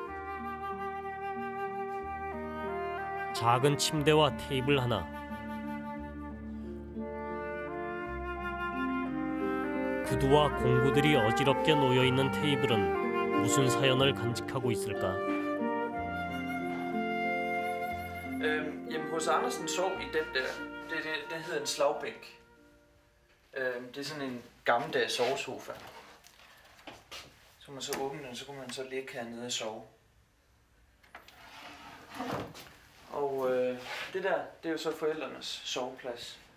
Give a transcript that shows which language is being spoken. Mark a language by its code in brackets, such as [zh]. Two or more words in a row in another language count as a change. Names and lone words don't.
[ko] 작은 침대와 테이블 하나. 구두와 공구들이 어지럽게 놓여있는 테이블은 무슨 사연을 간직하고 있을까? [da] H.C. Andersen sov i den der. Det hedder en slagbænk. Det er sådan en gammeldags sovesofa. Så kan man så åbne den, så kan man så ligge hernede og sove. Og det der, det er jo så forældrenes soveplads.